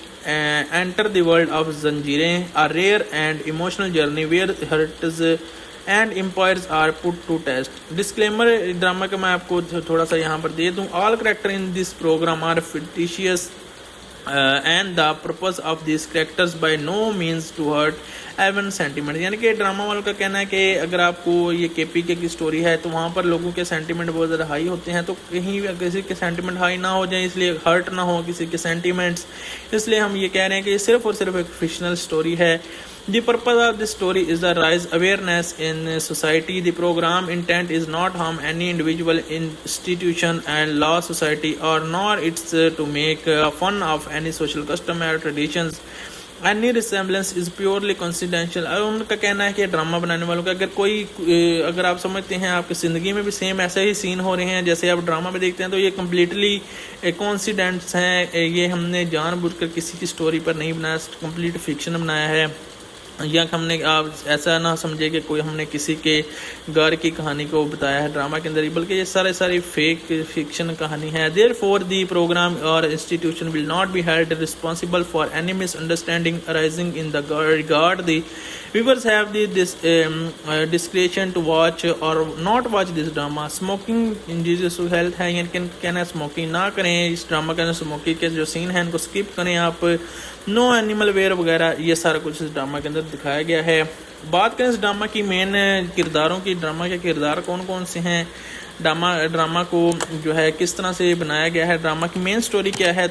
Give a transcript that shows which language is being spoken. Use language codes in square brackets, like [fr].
[en] Enter the world of Zanjeerein, a rare and emotional journey where hurts and empires are put to test. [ur] Disclaimer drama کا میں آپ کو تھوڑا سا یہاں پر دے دوں. [en] All characters in this program are fictitious and the purpose of these characters by no means to hurt even sentiment. [ur] یعنی کہ ڈرامہ والوں کا کہنا ہے کہ اگر آپ کو یہ کے پی کے کی سٹوری ہے تو وہاں پر لوگوں کے سینٹیمنٹ بہت زیادہ ہائی ہوتے ہیں تو کہیں کسی کے سینٹیمنٹ ہائی نہ ہو جائیں اس لیے ہرٹ نہ ہو کسی کے سینٹیمنٹس. اس لیے ہم یہ کہہ رہے ہیں کہ یہ صرف اور صرف ایک فکشنل سٹوری ہے. [en] The purpose of this story is to raise awareness in society. The program intent is not harm any individual, institution and law, society, or nor it's to make fun of any social custom or traditions. Any resemblance is purely coincidental. [ur] ان کا کہنا ہے کہ drama بنانے والوں کا اگر آپ سمجھتے ہیں آپ کی زندگی میں بھی سیم ایسے ہی سین ہو رہے ہیں جیسے آپ ڈرامہ میں دیکھتے ہیں تو یہ کمپلیٹلی کوئنسیڈنٹس ہیں. یہ ہم نے جان بوجھ کر کسی کی سٹوری پر نہیں بنایا, کمپلیٹ فکشن بنایا ہے. یا ہم نے آپ ایسا نہ سمجھے کہ کوئی ہم نے کسی کے گھر کی کہانی کو بتایا ہے ڈرامہ کے اندر ہی, بلکہ یہ ساری فیک فکشن کہانی ہے. [en] Therefore, the program or institution will not be held responsible for any misunderstanding arising in the regard. The viewers have this discretion to watch or not watch this drama. Smoking injurious to health [ur] ہے, یعنی کہنا smoking نہ کریں اس drama کے. Smoking کے جو سین ہیں ان کو اسکپ کریں آپ. نو اینیمل ویئر وغیرہ یہ سارا کچھ اس ڈرامہ کے اندر دکھایا گیا ہے. بات کریں اس ڈرامہ کی مین کرداروں کی, ڈرامہ کے کردار کون کون سے ہیں, ڈرامہ کو جو ہے کس طرح سے بنایا گیا ہے, ڈرامہ کی مین سٹوری کیا ہے.